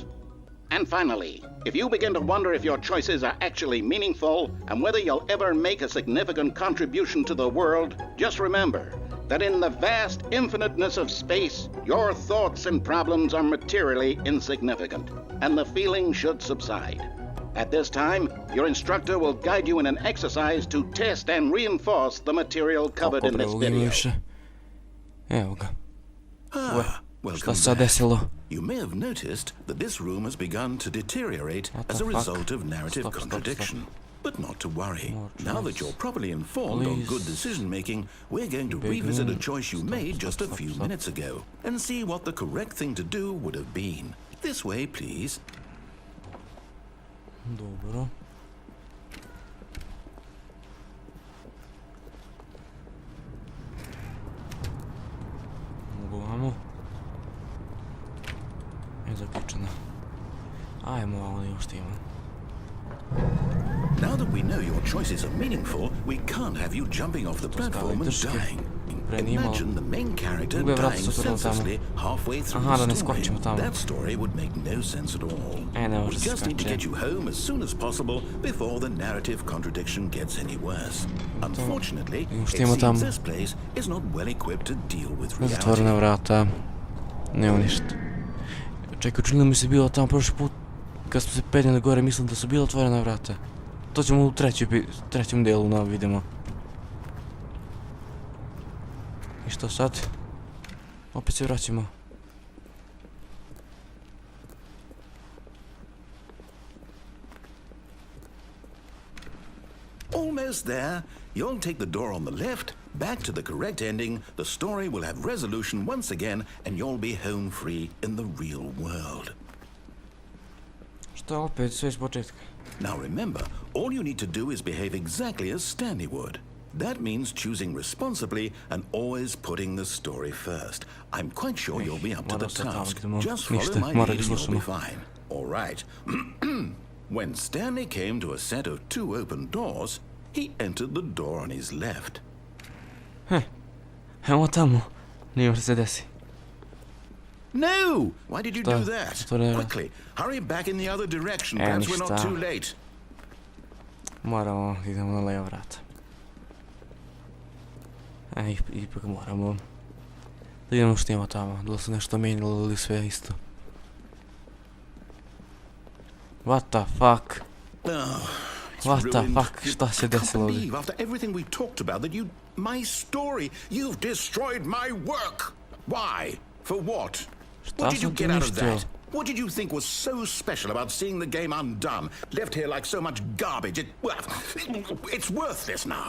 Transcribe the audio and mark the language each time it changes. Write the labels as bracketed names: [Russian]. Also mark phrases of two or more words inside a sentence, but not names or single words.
[English] And finally, if you begin to wonder if your choices are actually meaningful and whether you'll ever make a significant contribution to the world, just remember that in the vast infiniteness of space, your thoughts and problems are materially insignificant, and the feeling should subside. At this time, your instructor will guide you in an exercise to test and reinforce the material covered in this video. [Serbian] Evo ga. [English] Welcome [Serbian] Šta se [English] back. [Serbian] desilo? [English] You may have noticed that this room has begun to deteriorate What as the a fuck? result of narrative Stop. contradiction. But not to worry. More Now that choice. you're properly informed on Please. good decision-making, we're going to Big revisit a room. choice you Stop, made stop, just a stop, few stop. minutes ago and see what the correct thing to do would have been. This way, please. [Serbian] Dobro. Mogu vamo. Je zaključeno. Ajmo ovdje još ima. [English] Now that we know your choices are meaningful, we can't have you jumping off the platform and [Serbian] drške. [English] dying. [Serbian] Prenimalo. [English] Imagine the main character [Serbian] Mogu je vratiti [English] dying [Serbian] sutra tamo. [English] senselessly halfway through [Serbian] Aha, da [English] the [Serbian] ne [English] story. [Serbian] skočimo tamo. [English] That story would make no sense at all. [Serbian] Ne [English] We [Serbian] može se [English] just need to [Serbian] skače. [English] get you home as soon as possible before the narrative contradiction gets any worse. Unfortunately, it [Serbian] Što ima [English] seems [Serbian] tamo? [English] this place is not well equipped to deal with [Serbian] Zatvorena [English] reality. [Serbian] vrata. Nema ništa. Čekaj, učinilo mi se bilo tamo prošli put kad smo se penjeli gore, mislim da su bila otvorena vrata. To ćemo u trećem delu da vidimo. I što sad? Opet se vraćamo. [English] Almost there. You'll take the door on the left, back to the correct ending, the story will have resolution once again, and you'll be home free in the real world. [Serbian] Što opet, sve iz početka. [English] Now remember, all you need to do is behave exactly as Stanley would. That means choosing responsibly and always putting the story first. I'm quite sure you'll be up to the [Serbian] morao sam tamo [English] task. [Serbian] idemo. [English] Just follow [Serbian] Ništa, [English] my [Serbian] mora [English] lead [Serbian] ga [English] and you'll be [Serbian] slušamo. [English] fine. All right. When Stanley came to a set of 2 open doors, he entered the door on his left. [Serbian] Evo tamo. Nije što se desi. [English] No! Why did you [Serbian] Šta? [English] do that? [Serbian] Što ne- [English] Quickly, hurry back in the other direction. Perhaps we're not [Serbian] ništa. [English] too late. [Serbian] Moramo, idemo na leva vrata. Ipak moramo. Da idemo što ima tamo. Da li se nešto menjalo ili sve isto. [English] What the fuck? Oh, it's What the ruined. fuck? [Serbian] Šta se [English] I can't [Serbian] desilo ovdje? [English] believe after everything we talked about that my story, you've destroyed my work. Why? For what? What did you [Serbian] sam ti [English] get out of [Serbian] uništio? [English] that? What did you think was so special about seeing the game undone, left here like so much garbage? It's worthless now.